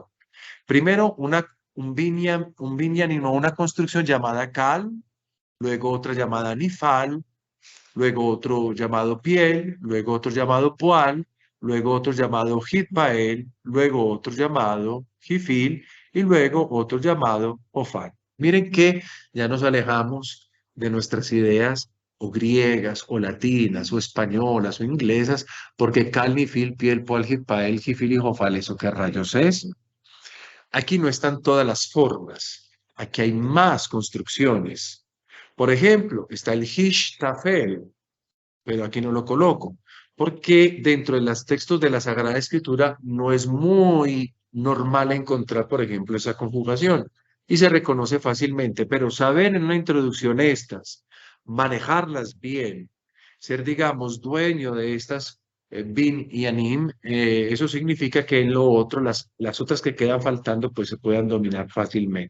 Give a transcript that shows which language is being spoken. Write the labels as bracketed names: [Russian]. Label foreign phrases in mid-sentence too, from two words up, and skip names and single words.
[Spanish] Primero, un binyan o una construcción llamada cal, luego otra llamada nifal, luego otro llamado piel, luego otro llamado poal, luego otro llamado hitpael, luego otro llamado jifil y luego otro llamado ofal. Miren que ya nos alejamos de nuestras ideas o griegas o latinas o españolas o inglesas, porque cal, nifil, piel, poal, hitpael, jifil y ofal, ¿eso qué rayos es? Aquí no están todas las formas, aquí hay más construcciones. Por ejemplo, está el hishtafel, pero aquí no lo coloco, porque dentro de los textos de la Sagrada Escritura no es muy normal encontrar, por ejemplo, esa conjugación y se reconoce fácilmente, pero saber en una introducción estas, manejarlas bien, ser, digamos, dueño de estas bin y anim, eso significa que en lo otro, las otras que quedan faltando, pues se puedan dominar fácilmente.